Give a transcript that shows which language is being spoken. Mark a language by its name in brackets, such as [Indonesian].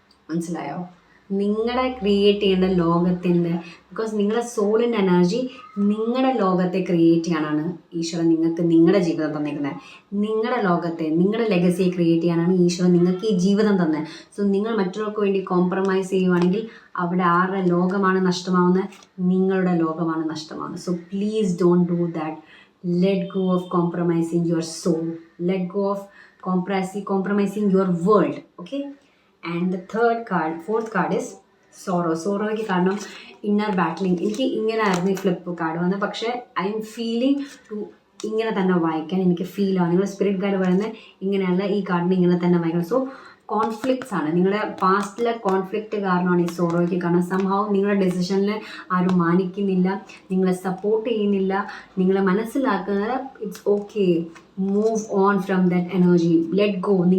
[Malayalam] മനസ്സിലായോ? നിങ്ങളെ ക്രിയേറ്റ് ചെയ്യേണ്ട ലോകത്തിൻ്റെ, ബിക്കോസ് നിങ്ങളുടെ സോളിൻ്റെ എനർജി നിങ്ങളുടെ ലോകത്തെ ക്രിയേറ്റ് ചെയ്യാനാണ് ഈശ്വരൻ നിങ്ങൾക്ക് നിങ്ങളുടെ ജീവിതം തന്നിരിക്കുന്നത്. നിങ്ങളുടെ ലോകത്തെ, നിങ്ങളുടെ ലെഗസിയെ ക്രിയേറ്റ് ചെയ്യാനാണ് ഈശ്വരൻ നിങ്ങൾക്ക് ഈ ജീവിതം തന്നെ. സോ നിങ്ങൾ മറ്റുള്ളവർക്ക് വേണ്ടി കോംപ്രമൈസ് ചെയ്യുവാണെങ്കിൽ അവിടെ ആരുടെ ലോകമാണ് നഷ്ടമാവുന്നത്? നിങ്ങളുടെ ലോകമാണ് നഷ്ടമാവുന്നത്. [English] So please don't do that. Let go of compromising your soul. Let go of compromising your world. Okay? And the fourth card is sorrow. [Malayalam] Sorrowയ്ക്ക് കാരണം ഇന്നർ ബാറ്റ്ലിംഗ്. എനിക്ക് ഇങ്ങനെ ആയിരുന്നു ഈ ഫ്ലിപ്പ് കാർഡ് വന്നത്. പക്ഷേ [English] I'm feeling to [Malayalam] ഇങ്ങനെ തന്നെ വായിക്കാൻ എനിക്ക് ഫീലാണ്. നിങ്ങളുടെ സ്പിരിറ്റ് ഗൈഡ് പറയുന്നത് ഇങ്ങനെയല്ല, ഈ കാർഡിന് ഇങ്ങനെ തന്നെ വായിക്കണം. സോ കോൺഫ്ലിക്ട്സ് ആണ്. നിങ്ങളുടെ പാസ്റ്റിലെ കോൺഫ്ലിക്റ്റ് കാരണമാണ് ഈ സോറോയ്ക്ക്. കാരണം സംഭവം നിങ്ങളുടെ ഡെസിഷനിൽ ആരും മാനിക്കുന്നില്ല, നിങ്ങളെ സപ്പോർട്ട് ചെയ്യുന്നില്ല, നിങ്ങളെ മനസ്സിലാക്കുന്നത് [English] It's okay, move on from that energy, let go.